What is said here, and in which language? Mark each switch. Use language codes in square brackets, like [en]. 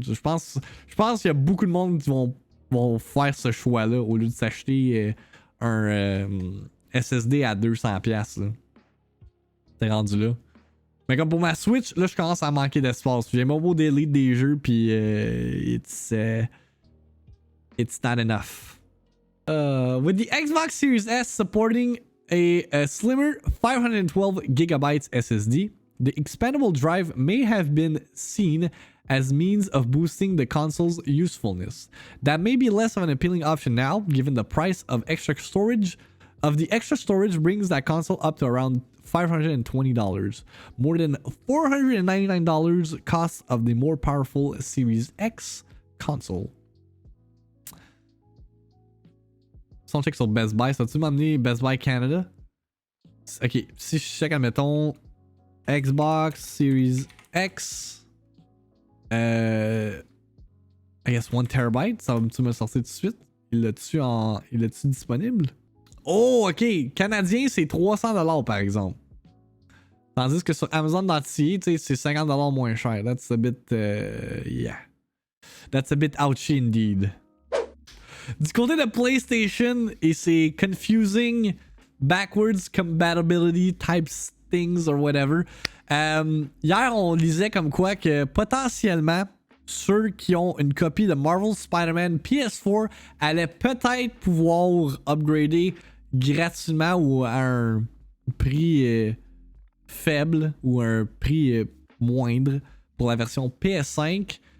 [fr] Je pense qu'il y a beaucoup de monde qui vont faire ce choix-là au lieu de s'acheter un SSD à 200$. Là. T'es rendu là. Mais comme pour ma Switch, là, je commence à manquer d'espace. J'ai mon beau delete des jeux, puis [en] it's not enough. With the Xbox Series S supporting a slimmer 512GB SSD, the expandable drive may have been seen as means of boosting the console's usefulness. That may be less of an appealing option now, given the price of extra storage. The extra storage brings that console up to around $520, more than $499 cost of the more powerful Series X console. [fr] Si on check sur Best Buy, ça va-tu m'amener Best Buy Canada? Ok, si je check, admettons, Xbox Series X, [en] I guess [fr] 1TB, ça va-tu me sortir tout de suite? Il l'a-tu disponible? Oh, ok, canadien, c'est 300$ par exemple. Tandis que sur Amazon.ca, tu sais, c'est 50$ moins cher. [en] That's a bit, yeah. That's a bit ouchy indeed. [fr] Du côté de PlayStation et ses [en] confusing backwards compatibility type things or whatever, [fr] hier on lisait comme quoi que potentiellement ceux qui ont une copie de Marvel Spider-Man PS4 allaient peut-être pouvoir upgrader gratuitement ou à un prix faible ou un prix moindre pour la version PS5.